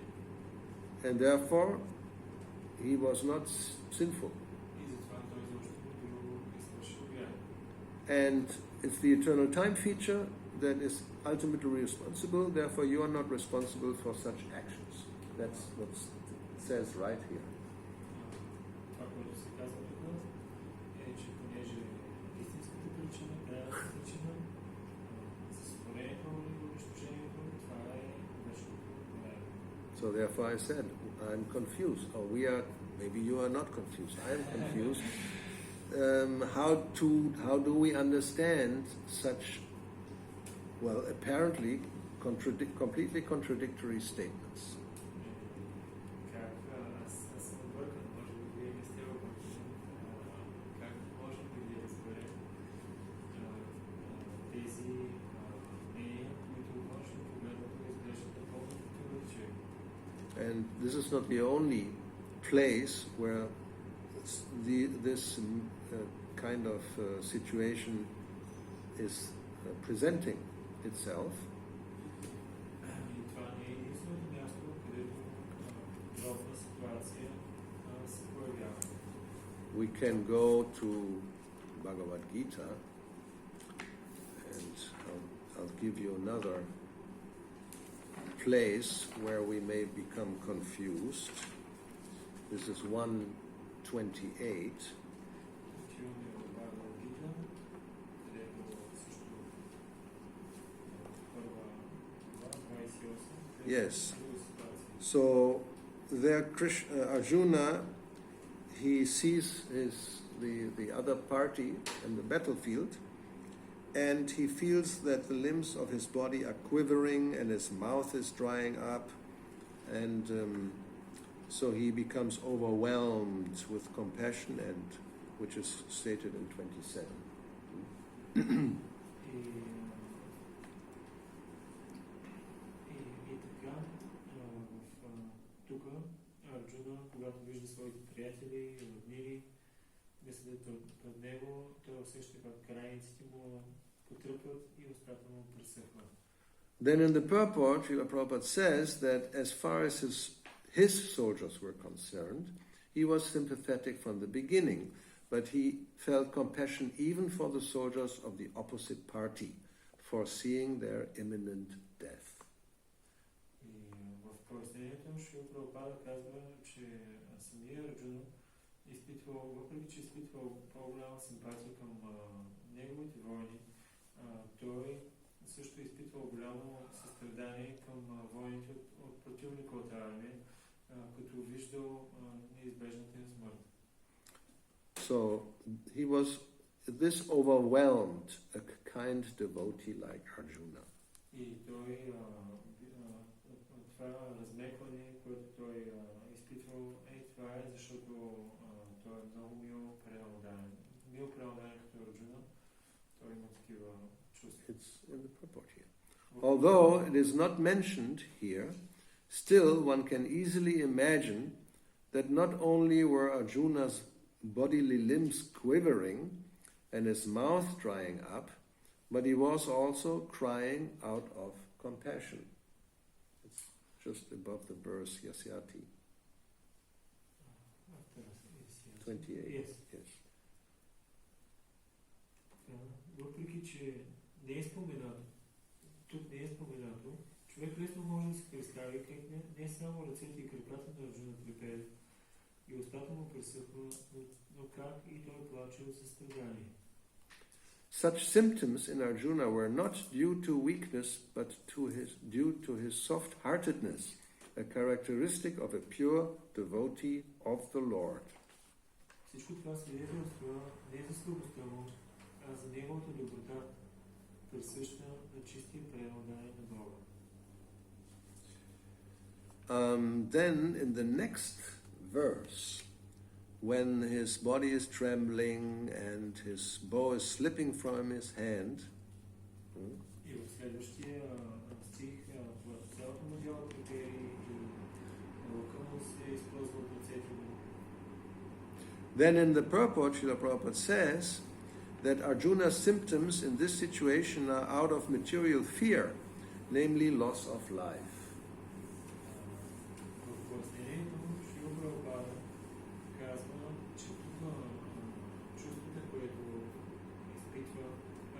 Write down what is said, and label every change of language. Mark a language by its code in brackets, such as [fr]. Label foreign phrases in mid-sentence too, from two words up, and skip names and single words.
[en] And therefore he was not sinful. And it's the eternal time feature that is ultimately responsible, therefore you are not responsible for such actions. That's what it says right here. [bg] Това, което се казва тук, е, че понеже истинската причина, крайната причина за сътворението и унищожението, това е вечното време. [en] So therefore I said, I'm confused, or maybe you are not confused, I am confused. How do we understand such, well, apparently completely contradictory statements? [bg] Как аз съм объркан, може би вие не сте объркани, как можем да ги разберем тези мнения, които външно погледнато изглеждат напълно противоречиви. [en] And this is not the only place where this kind of situation is presenting itself. [bg] И това не е единственото място, където подобна ситуация се появява. [en] We can go to Bhagavad Gita, and I'll give you another place where we may become confused. This is 128. [bg] Отиваме в Бхагавад Гита, където също първа глава, 28, [en] Yes. [bg] друга ситуация. [en] So there Arjuna, he sees the other party in the battlefield, and he feels that the limbs of his body are quivering and his mouth is drying up, and so he becomes overwhelmed with compassion, and which is stated in 27. [bg] И така, тук Арджуна, когато вижда своите приятели, роднини, да седят пред него, той усеща как крайниците му потръпват и устата му пресъхва. [en] Then in the purport, Srila Prabhupada says that as far as his soldiers were concerned, he was sympathetic from the beginning, but he felt compassion even for the soldiers of the opposite party, foreseeing their imminent death. [bg] И в пояснението Шрила Прабхупада казва, че самия Арджуна изпитвал, въпреки че изпитвал по-голяма симпатия към неговите войни, той също изпитвал голямо състрадание към войните от противниковата армия, като виждал неизбежната им смърт. [en] So he was this overwhelmed, a kind devotee like Arjuna. [bg] И той това размекване, което той изпитвал, това е защото той е много мил преоданен. Мил преоданен като Арджуна, той има такива чувства. [en] It's in the purport here. Although it is not mentioned here, still one can easily imagine that not only were Arjuna's bodily limbs quivering and his mouth drying up, but he was also crying out of compassion. It's just above the verse Yasyati. 28. Yes. Yes. [bg] Въпреки, че не е споменато, тук не е споменато, човек лесно може да се представи как не само ръцете и краката на Арджуна трепеят и устата му пресъхва, но как и той плаче от състрадание. [en] Such symptoms in Arjuna were not due to weakness, but due to his soft-heartedness, a characteristic of a pure devotee of the Lord. [bg] Всичко това свидетелства не за слабостта му, а за неговата доброта, присъща на чистия преоданен на Бога. [en] Then in the next verse, when his body is trembling and his bow is slipping from his hand, [bg] И в следващия стих, в цялото му дяло трепери и лъка му се използва от ръцете му. [en] then in the purport, Srila Prabhupada says that Arjuna's symptoms in this situation are out of material fear, namely loss of life. [bg] В пояснението му Шрила Прабхупада казва, че тук чувствата, което изпитва,